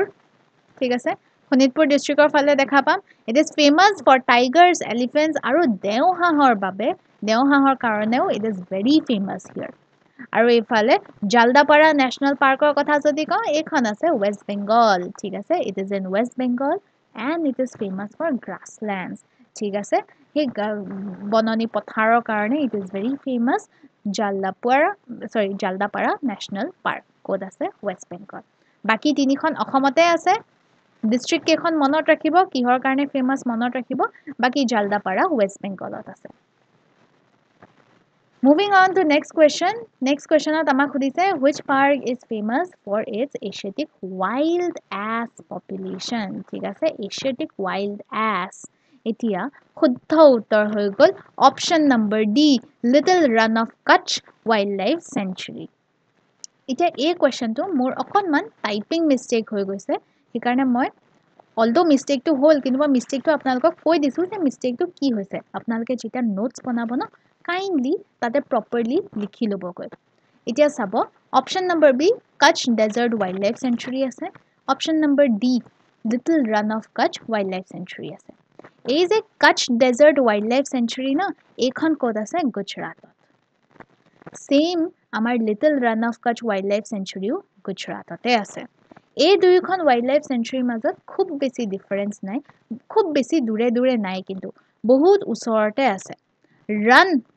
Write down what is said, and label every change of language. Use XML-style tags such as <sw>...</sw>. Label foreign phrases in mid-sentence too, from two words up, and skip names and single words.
<as>ঠিক আছে, শোণিতপুৰ ডিষ্ট্ৰিক্টৰ ফালে দেখা পাম।</as> <en>it is famous for tigers, elephants</en> <as>আৰু দেওহাঁহৰ বাবে, দেওহাঁহৰ কাৰণেও</as> <en>it is very famous here.</en> <as>আৰু এইফালে জালদাপাৰা নেশ্যনেল পাৰ্কৰ কথা যদি কওঁ, এইখন আছে ৱেষ্ট বেংগল। ঠিক আছে,</as> <en>it is in West Bengal. and it is famous for grasslands.</en> <as>ঠিক আছে সেই বননি পথাৰৰ কাৰণে</as> <en>it is very famous.</en> <as>জালদাপাৰা নেশ্যনেল পাৰ্ক ক'ত আছে ৱেষ্ট বেংগল বাকি তিনিখন অসমতে আছে ডিস্ট্ৰিক্ট কেইখন মনত ৰাখিব কিহৰ কাৰণে ফেমাস মনত ৰাখিব বাকি জালদাপাৰা ৱেষ্ট বেংগলত আছে</as> <en>Moving on to next question. Next question</en> <as>আৰু আমাক সুধিছে</as> <en>which park is famous for its Asiatic wild ass population.</en> <as>ঠিক আছে</as> <en>Asiatic wild ass.</en> <as>এতিয়া শুদ্ধ উত্তৰ হৈ গল</as> <en>option number D</en> <as>Little Run of Kutch Wildlife Sanctuary. এতিয়া এই questionটো মোৰ অকনমান টাইপিং মিস্টেক হৈ গৈছে সেইকাৰণে মই</as> <en>although mistake</en> <as>to hole কিন্তু মই mistake to আপোনালোকক কৈ দিছো যে mistake to কি হৈছে আপোনালোকে যেতিয়া notes বনাব ন kindly তাতে properly লিখি লবগৈ এতিয়া চাব</as> <en>option number B</en> <as>Kutch Desert Wildlife Sanctuary আছে</as> <en>option number D</en> <as>Little Run of Kutch Wildlife Sanctuary আছে এই যে Kutch Desert Wildlife Sanctuary না এইখন ক'ত আছে গুজৰাটত same আমাৰ Little Run of Kutch Wildlife Sanctuary গুজৰাটতে আছে এই দুইখন</as> <en>wildlife sanctuaryৰ</en> <as>মাজত খুব বেছি ডিফাৰেন্স নাই খুব বেছি দূৰে দূৰে নাই কিন্তু বহুত ওচৰতে আছে ৰান</as>